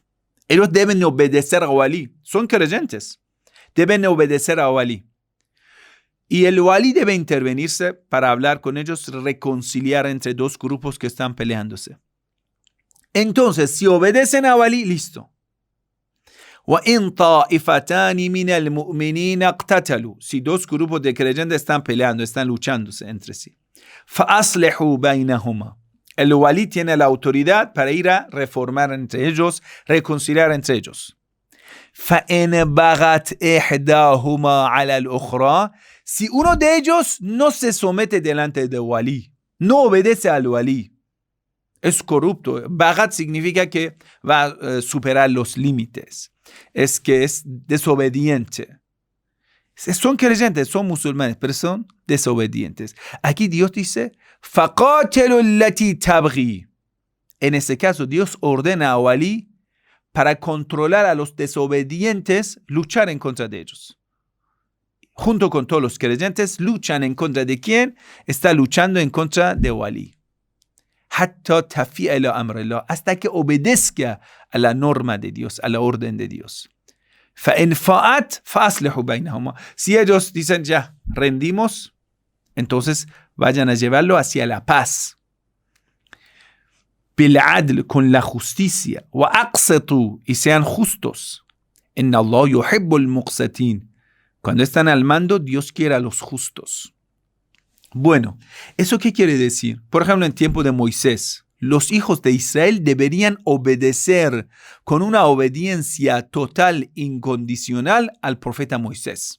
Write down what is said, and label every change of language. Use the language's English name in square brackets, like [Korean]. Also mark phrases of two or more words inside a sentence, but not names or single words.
[Spanish] Ellos deben obedecer a walí. Son creyentes. Deben obedecer a walí. Y el walí debe intervenirse para hablar con ellos, reconciliar entre dos grupos que están peleándose. Entonces, si obedecen a walí, listo. [Arabic] وَإِن طَائِفَتَانِ مِنَ الْمُؤْمِنِينَ اقْتَتَلُوا. [Spanish] Si dos grupos de creyentes están peleando, están luchándose entre sí. [Arabic] فَأَصْلِحُوا بَيْنَهُمَا. [Spanish] El walí tiene la autoridad para ir a reformar entre ellos, reconciliar entre ellos. [Arabic] فَإِنْ بَغَتْ إِحْدَاهُمَا عَلَى الْأُخْرَى. [Spanish] Si uno de ellos no se somete delante del walí, no obedece al walí, es corrupto. Bagat significa que va a superar los límites. Es que es desobediente. Son creyentes, son musulmanes, pero son desobedientes. Aquí Dios dice, [Arabic] فَقَاتِلُوا الَّتِي تَبْغِي. [Spanish] En ese caso, Dios ordena a walí para controlar a los desobedientes, luchar en contra de ellos. Junto con todos los creyentes, luchan en contra de quién? Está luchando en contra de walí. Hasta que obedezca a la norma de Dios, a la orden de Dios. Si ellos dicen ya, rendimos, entonces vayan a llevarlo hacia la paz. بالعدل, con la justicia. وأقسطوا, y sean justos. [Arabic] إن الله يحب المقسطين. [Spanish] Cuando están al mando, Dios quiere a los justos. Bueno, ¿eso qué quiere decir? Por ejemplo, en tiempo de Moisés, los hijos de Israel deberían obedecer con una obediencia total, incondicional al profeta Moisés.